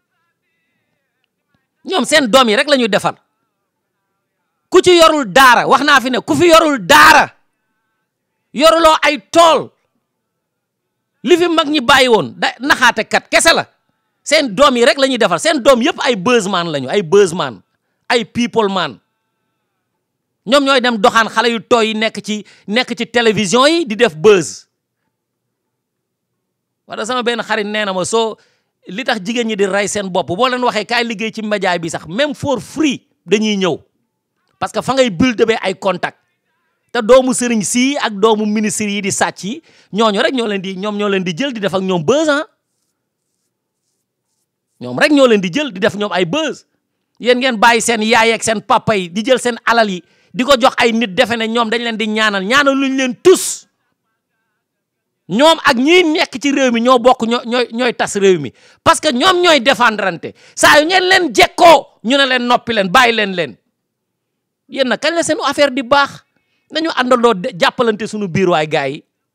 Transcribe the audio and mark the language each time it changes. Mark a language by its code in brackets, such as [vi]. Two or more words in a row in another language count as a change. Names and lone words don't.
[wo] ñoom seen doom yi rek la ñuy defar ku ci yorul daara wax naa fi ne ku fi yorul daara yoruloo ay tool li fi mag ñi bàyyi woon da naxaate kat kese la seen doom yi rek la ñuy defar seen doom yëpp ay buzzman lañu ay buzzman ay [en] people man [wo] ñoom ñooy dem doxaan xale yu tooy yi nekk ci télévision yi di def buzz wala sama benn xarit nee na ma soo li tax jigéen ñi di rey seen bopp boo leen waxee kaay liggéey ci média bi sax même [en] for free [wo] dañuy ñëw [fr] parce que [wo] fa ngay build be ay contact te doomu sëriñ sii ak doomu ministre yi di sàcc yi ñooñu rek ñoo leen di jël di def ak ñoom buzz ñoom rek ñoo leen di jël di def ñoom ay buzz yéen ngeen bàyyi seen yaay ak seen papa yi di jël seen alal yi di ko jox ay nit defe ne ñoom dañ leen di ñaanal luñ leen tus ñoom ak ñiy nekk ci réew mi ñoo bokk ñooy tas réew mi [fr] parce que [wo] ñoom ñooy défendrante saa yu ngeen leen jekkoo ñu ne leen noppi leen bàyyi leen yéen nag kañ la seen affaire di baax nañu àndandoo jàppalante suñu biir waay gars yi